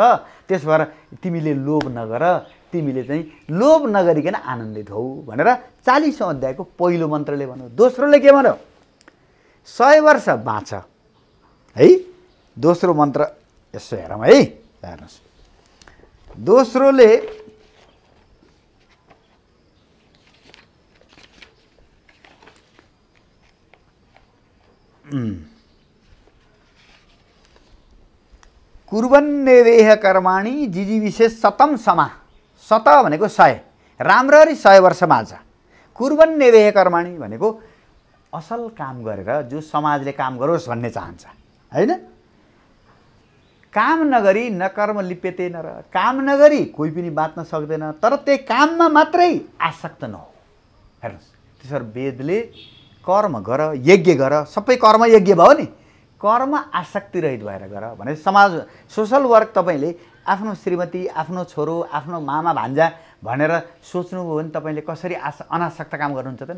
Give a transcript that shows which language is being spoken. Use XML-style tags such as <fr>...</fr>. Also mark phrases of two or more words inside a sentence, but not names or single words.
<ne>त्यसो भएर तिमीले लोभ नगर, तिमीले चाहिँ लोभ नगरिकन आनन्दित हौ भनेर 40औं अध्यायको पहिलो मन्त्रले भन्यो। दोस्रोले के भन्यो? 100 वर्ष बाँच है। दोस्रो मन्त्र यसो हेरौँ है, हेर्नुहोस्।</ne> <sa>दोस्रोले कुर्वन्नेवेह कर्माणि जिजीविषे शतम समा।</sa> <ne>शत भनेको 100, राम्ररी 100 वर्ष बाँच।</ne> <sa>कुर्वन्नेवेह कर्माणि</sa> <ne>भनेको असल काम गरेर जो समाजले काम गरोस् भन्ने चाहन्छ होइन? काम नगरी</ne> <sa>न कर्म लिप्यते नर,</sa> <ne>काम नगरी कोही पनि बाँच्न सक्दैन। तर त्यही काममा मात्रै आसक्त नहो। हेर्नुहोस्, त्यसरी वेदले कर्म गर, यज्ञ गर, सबै कर्म यज्ञ भयो नि। कर्म आसक्ति रहित भएर गर भने समाज</ne> <en>social work</en> <ne>तपाईँले आफ्नो श्रीमती, आफ्नो छोरो, आफ्नो मामा भान्जा भनेर सोच्नुभयो भने तपाईँले कसरी अनासक्त काम गर्नुहुन्छ त नि?</ne>